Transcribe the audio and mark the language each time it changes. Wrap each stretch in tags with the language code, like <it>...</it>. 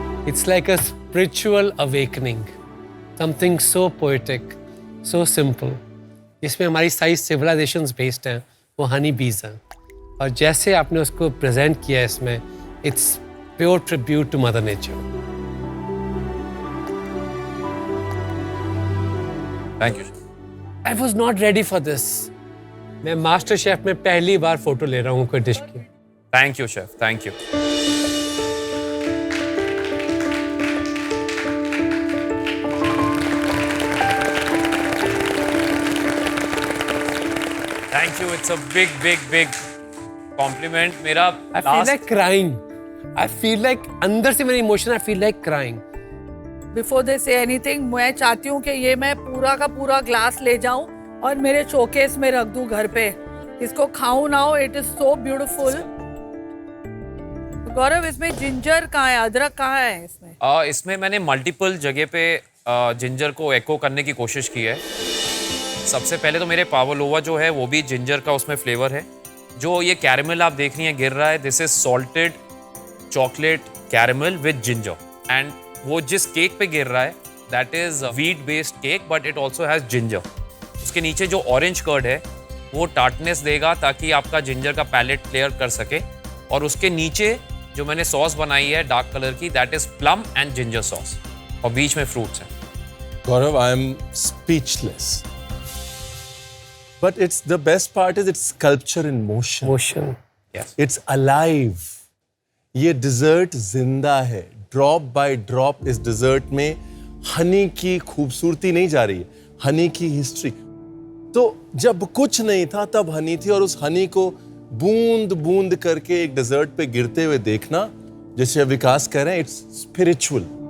<en>It's like a spiritual awakening, something so poetic, so simple.</en> <hi>इसमें हमारी सारी civilizations based हैं, वो honey bees हैं। और जैसे आपने उसको present किया इसमें,</hi> <en>it's pure tribute to Mother Nature. Thank you. I was not ready for this.</en> <hi>मैं मास्टर शेफ में पहली बार फोटो ले रहा हूँ कोई डिश की।</hi> <en>Thank you chef, thank you. Thank you, it's a big big big compliment.</en> <hi>मेरा</hi> <en>I feel like crying. I feel like</en> <hi>अंदर से मेरी emotion,</hi> <en>I feel like crying. Before they say anything,</en> <hi>मैं चाहती हूँ कि ये मैं पूरा का पूरा ग्लास ले जाऊं और मेरे शोकेस में रख दूं घर पे, इसको खाऊं ना हो।</hi> <en>It is so beautiful.</en> <hi>गौरव, इसमें जिंजर कहाँ है, अदरक कहाँ है इसमें? इसमें मैंने मल्टीपल जगह पे जिंजर को एको करने की कोशिश की है। सबसे पहले तो मेरे पावलोवा जो है वो भी जिंजर का उसमें फ्लेवर है। जो ये कैरेमल आप देख रही हैं गिर रहा है,</hi> <en>This is salted chocolate caramel with ginger.</en> <hi>And वो जिस केक पे गिर रहा है</hi> <en>That is wheat based cake but it also has ginger.</en> <hi>उसके नीचे जो ऑरेंज कर्ड है वो टार्टनेस देगा ताकि आपका जिंजर का पैलेट क्लियर कर सके। और उसके नीचे जो मैंने सॉस बनाई है डार्क कलर की,</hi> <en>that is plum and ginger sauce,</en> <hi>और बीच में फ्रूट्स हैं।</hi> <en>Gaurav, I am speechless. But it's the best part is it's sculpture in motion. Motion. Yes. It's alive.</en> <hi>ये dessert जिंदा है.</hi> <en>Drop by drop</en> <hi>इस dessert में हनी की खूबसूरती नहीं जा रही है, हनी की हिस्ट्री। तो जब कुछ नहीं था तब हनी थी, और उस हनी को बूंद बूंद करके एक डेजर्ट पे गिरते हुए देखना, जैसे विकास कह रहे हैं,</hi> <en>It's spiritual.</en>